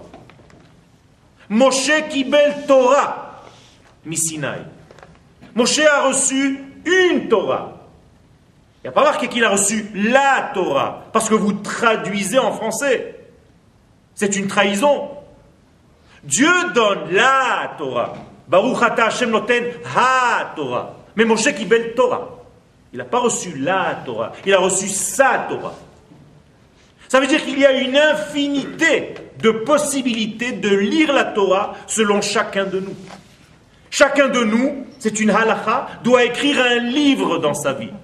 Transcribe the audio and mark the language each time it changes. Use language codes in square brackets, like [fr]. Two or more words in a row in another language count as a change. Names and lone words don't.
[he] משה קיבל תורה, מסיני. [fr] Moshe a reçu une Torah. Il n'y a pas marqué qu'il a reçu la Torah, parce que vous traduisez en français. C'est une trahison. Dieu donne la Torah. [he] ברוך אתה השם נותן התורה. Mais משה קיבל תורה. [fr] Il n'a pas reçu la Torah, il a reçu sa Torah. Ça veut dire qu'il y a une infinité de possibilités de lire la Torah selon chacun de nous. Chacun de nous, c'est une halakha, doit écrire un livre dans sa vie.